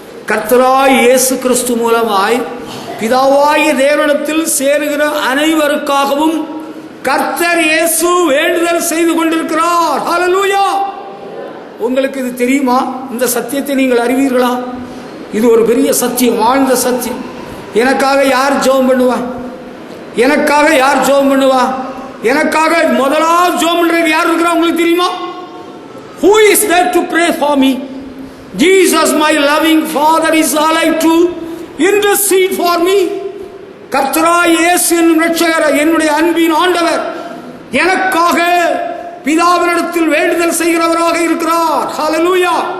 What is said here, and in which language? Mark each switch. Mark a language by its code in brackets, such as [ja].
[ta] கர்த்தராய் இயேசு கிறிஸ்து மூலமாய் பிதாவாகிய தேவனிடத்தில் சேருகிற அனைவருக்காகவும் கர்த்தர் இயேசு வேண்டுதல் செய்து கொண்டிருக்கிறார். ஹல்லேலூயா. உங்களுக்கு இது தெரியுமா? இந்த சத்தியத்தை நீங்கள் அறிவீர்களா? இது ஒரு பெரிய சத்தியம், வாழ்ந்த சத்தியம். எனக்காக யார் ஜெபம் பண்ணுவா? எனக்காக யார் ஜெபம் பண்ணுவா? எனக்காக முதலாவது ஜெபம் பண்றது யார் இருக்கிறா உங்களுக்கு தெரியுமா? [en] Who is there to pray for me? Jesus, my loving Father, is alive to intercede for me. [ta] கர்த்தராய் இயேசு என்னும் இரட்சகர், என்னுடைய அன்பின் ஆண்டவர் எனக்காக பிதாவினிடத்தில் வேண்டுதல் செய்கிறவராக இருக்கிறார். ஹல்லேலூயா.